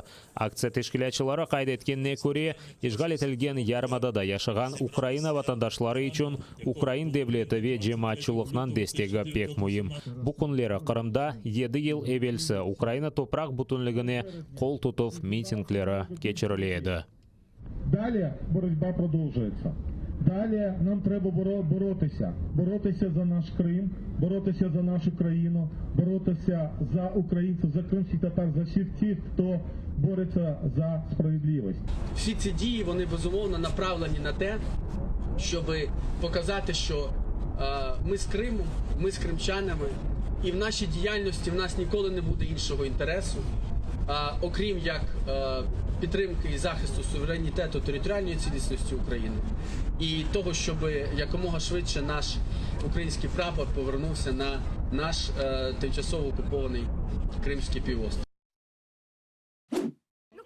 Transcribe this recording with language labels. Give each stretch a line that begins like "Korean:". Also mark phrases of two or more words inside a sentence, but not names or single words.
Crimean Tatar: Aksiya teşkilatçıları kaydetkenine göre işgal etilgen Yarımadada yaşagan Ukraina vatandaşları için Ukrayn devleti ve cemaatçılıktan destegi pek mühim. Bu günleri Kırım'da 7 yıl evvelsi Ukraina toprak bütünlüğüne kol tutup mitinglere geçirildi.
Ukrainian: Далі боротьба продовжується. Далі нам треба боротися. Боротися за наш Крим, боротися за нашу країну, боротися за українців, за кримських татар, за всіх тих, хто бореться за справедливість. Всі ці дії, вони безумовно направлені на те, щоб показати, що ми з Криму, ми з кримчанами, і в нашій діяльності в нас ніколи не буде іншого інтересу, окрім як підтримки і захисту суверенітету, територіальної цілісності України і того, щоб якомога швидше наш український прапор повернувся на наш тимчасово окупований Кримський півострів.